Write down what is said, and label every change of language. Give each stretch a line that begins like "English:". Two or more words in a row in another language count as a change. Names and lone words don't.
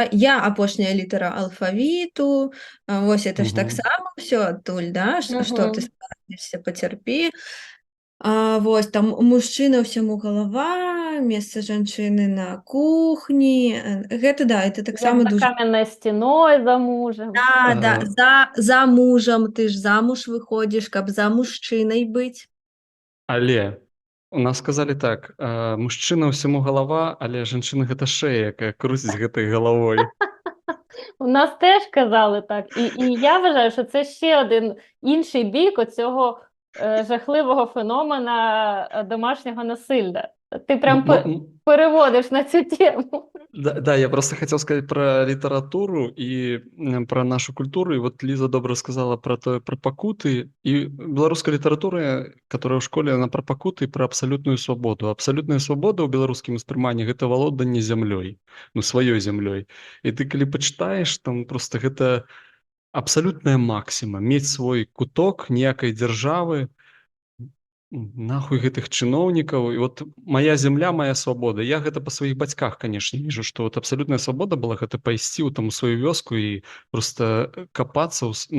Belarusian: Я апошняя літара алфавіту, вось это ж таксама ўсё адтуль, да? Што ты скажешся, пацярпі. Вось там мужчына ўсяму галава, месца жанчыны на кухні. Гэта да, это таксама
Ukrainian: Як за дуже... каменною стіною за мужем.
Belarusian: Да, за мужам, ты ж замуж выходзіш, каб за мужчынай быць. Але у нас сказалі так, мужчына ўсяму галава, але жанчына гэта шея, якая круціць гэтай галавой.
Ukrainian: У нас теж казали так. І я вважаю, що це ще один інший бік оцього жахливого феномена домашнього насилля. Ти прям переводиш на цю тему.
Russian: Да, я просто хотел сказать про литературу и про нашу культуру. И вот Лиза добра сказала про пакуты. И беларуская литература, которая в школе, она про пакуты и про абсолютную свободу.
Belarusian: Абсолютная свобода ў беларускім успрыманні — гэта валоданне зямлёй, ну, сваёй зямлёй. І ты калі пачытаеш, там просто гэта абсалютная максіма — мець свой куток, ніякай дзяржавы, нахуй гэтых чыноўнікаў. І вот моя земля, моя свабода. Я гэта па сваіх бацьках, канешне, вижу, што вот абсалютная свабода была гэта пайсці ў там у сваю вёску і просто капацца на